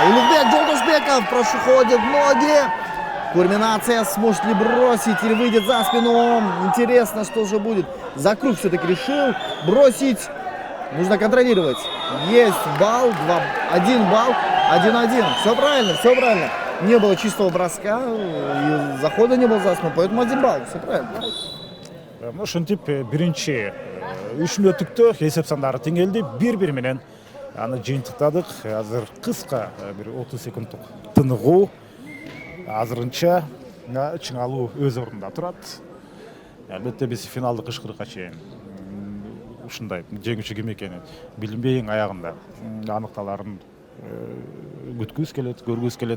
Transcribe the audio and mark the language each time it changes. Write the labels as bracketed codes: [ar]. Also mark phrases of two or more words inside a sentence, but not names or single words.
[ru] Улугбек Жолдошбеков проходит ноги. Кульминация, сможет ли бросить или выйдет за спину. Интересно, что же будет. За круг все-таки решил бросить. Нужно контролировать. Есть балл, 1 балл, 1-1. Все правильно, все правильно. Не было чистого броска, и захода не было за спину, поэтому 1 балл. Все правильно. [ky] Ошентип биринчи 3 мүнөттүктө эсеп сандары тең келди. Бири менен аны жыйынтыктадык. Азыр кыска бир 30 секунддук тыныгуу. Азырынча чыңалуу өз ордунда турат. Албетте биз финалдык ышкырыкка чейин ушундай жеңүүчү ким экенин билинбей аягында аныкталарын күткүбүз келет, көргүбүз келет.